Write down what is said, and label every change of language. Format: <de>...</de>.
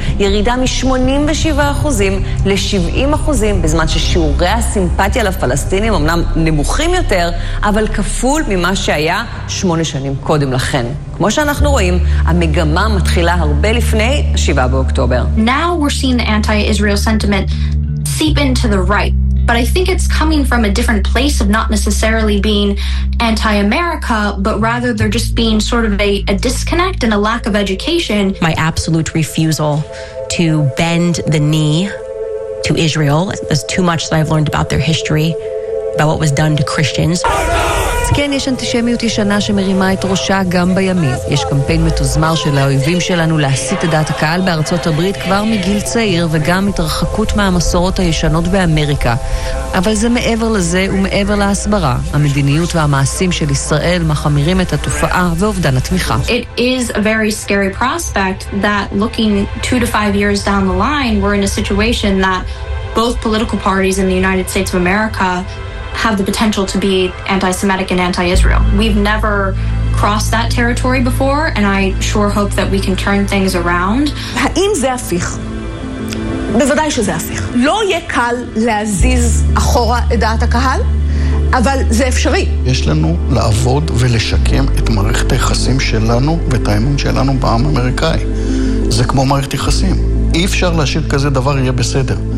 <he>ירידה מ-87% ל-70%, בזמן ששיעורי הסימפתיה לפלסטינים אמנם נמוכים יותר, אבל כפול ממה שהיה 8 שנים קודם לכן. כמו שאנחנו רואים, המגמה מתחילה הרבה לפני 7 באוקטובר.</he> <en>Now we're seeing the anti-Israel sentiment seep into the right. But I think it's coming from a different place of not necessarily being anti-America, but rather they're just being sort of a disconnect and a lack of education. My absolute refusal to bend the knee to Israel. There's too much that I've learned about their history, about what was done to Christians.</en> <he>כן, יש אנטישמיות ישנה שמרימה את ראשה גם בימין. יש קמפיין מתוזמר של האויבים שלנו להסיט את דעת הקהל בארצות הברית כבר מגיל צעיר, וגם התרחקות מהמסורות הישנות באמריקה. אבל זה מעבר לזה ומעבר להסברה. המדיניות והמעשים של ישראל מחמירים את התופעה ואובדן התמיכה.</he> <en>It is a very scary prospect that looking 2 to 5 years down the line, we're in a situation that both political parties in the United States of America have the potential to be anti-Semitic and anti-Israel. We've never crossed that territory before, and I sure hope that we can turn things around.</en> <he>האם זה הפיך? בוודאי שזה הפיך. לא יהיה קל להזיז אחורה את דעת הקהל, אבל זה אפשרי. יש לנו לעבוד ולשקם את מערכת היחסים שלנו ואת האמון שלנו בעם האמריקאי. זה כמו מערכת יחסים. אי אפשר להשאיר כזה דבר יהיה בסדר.</he>